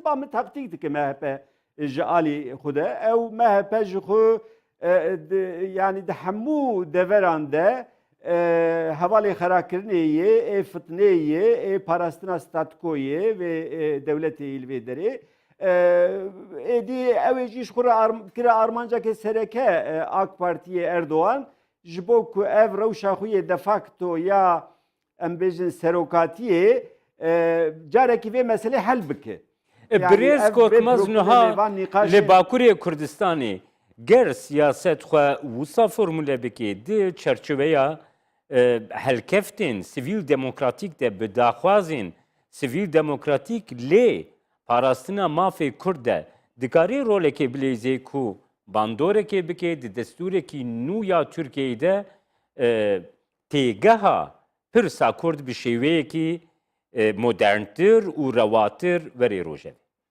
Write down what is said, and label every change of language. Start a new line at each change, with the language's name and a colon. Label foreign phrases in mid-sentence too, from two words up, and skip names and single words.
Kurdish: ba min taktik dike MHP ji alî xwe de ew MHP ji xwe yani di hemû deveran de hevalê xerakirinê yê ê fitnê yê ê parastina statikoyê vê dewletê li vê derê êdî ew ê jî ji xwe re kira armancekê sereke AK Partiyê Erdogan ji bo ku ev rewşa xwe yê de facto ya em bêjin serokatiyê carekî vê meselê hel bike برێز کۆکمەز نها لە باکوورێ کوردستانی گەر سیاست خو وسا فرموله بکێ دی چەرچوەیە هەلکەفتên سیڤیل دموکراتیک de bi daxwazên sivîl demokratîk lê parastina mafê Kurd de dikarî rolekê bilêzê ku bandorekê bike di destûrekî nû ya Tirkiyeyê de têgeha pirsa Kurd bi şêweyekî moderntir û rewatir werê rojevê.